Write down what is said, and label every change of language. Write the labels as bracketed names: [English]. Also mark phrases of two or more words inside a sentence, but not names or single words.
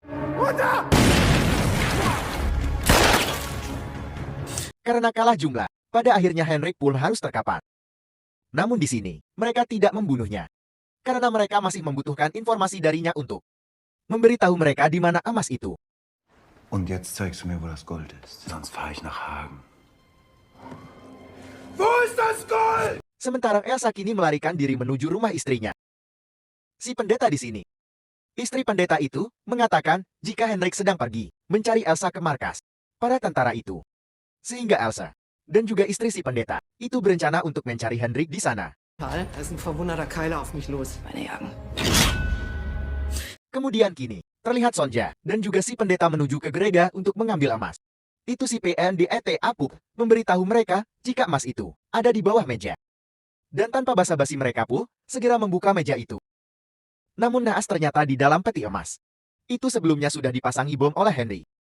[Indonesian] Karena kalah jumlah, pada akhirnya Henry pun harus terkapar. Namun di sini, mereka tidak membunuhnya. Karena mereka masih membutuhkan informasi darinya untuk memberitahu mereka di mana emas itu. [German] Und jetzt zeigst du mir, wo das Gold ist. Sonst fahre ich nach Hagen. Wo ist das Gold? [Indonesian] Sementara Elsa kini melarikan diri menuju rumah istrinya. Si pendeta di sini. Istri pendeta itu mengatakan jika Hendrik sedang pergi mencari Elsa ke markas para tentara itu. Sehingga Elsa dan juga istri si pendeta itu berencana untuk mencari Hendrik di sana. [German] Da ist ein verwunderter Keiler auf mich los. Meine Jagen. [Indonesian] Kemudian kini, terlihat Sonja dan juga si pendeta menuju ke gereja untuk mengambil emas. Itu si PNDET Apuk memberitahu mereka jika emas itu ada di bawah meja. Dan tanpa basa-basi mereka pun segera membuka meja itu. Namun naas ternyata di dalam peti emas. Itu sebelumnya sudah dipasangi bom oleh Henry.